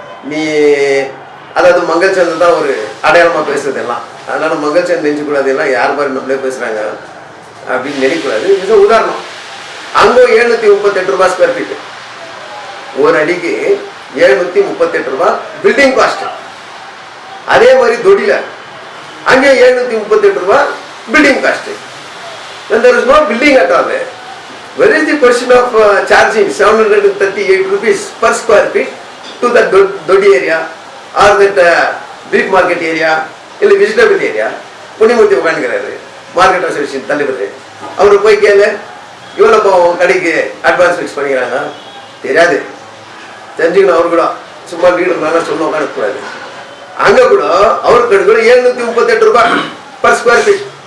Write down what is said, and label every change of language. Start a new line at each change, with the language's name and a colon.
Tamil: நீ அதாவது மங்கள்சந்தை தான் ஒரு அடையாளமாக பேசுறது எல்லாம், அதனால மங்கள்சந்தை நினைச்சக்கூடாது, எல்லாம் யார் மாதிரி நம்மளே பேசுகிறாங்க அப்படின்னு நினைக்கக்கூடாது. இது உதாரணம். அங்கே 738 ரூபாய் ஸ்கொயர் ஃபீட்டு, ஒரு அடிக்கு 738 ரூபாய் பில்டிங் காஸ்ட். அதே மாதிரி தொடியில் அங்கே 738 ரூபாய் building cost.
English: there is no building at all. Where is the question of charging 738 rupees per square feet to that Dodi area or that beef market area
Tamil: இல்லை vegetable area? புனிமூர்த்தி உட்காந்துக்கிறாரு, market association தலைவர். அவரு போய் கேளு, இவ்வளோ போவோம் கடைக்கு advance fix பண்ணிக்கிறாங்க, தெரியாது, தெரிஞ்சுக்கணும். அவரு கூட சும்மா வீடு நல்லா சொல்ல உட்காந்துக்கூடாது. அங்கே கூட அவருக்கு கூட 738 ரூபாய் பர் ஸ்கொயர் ஃபீட்.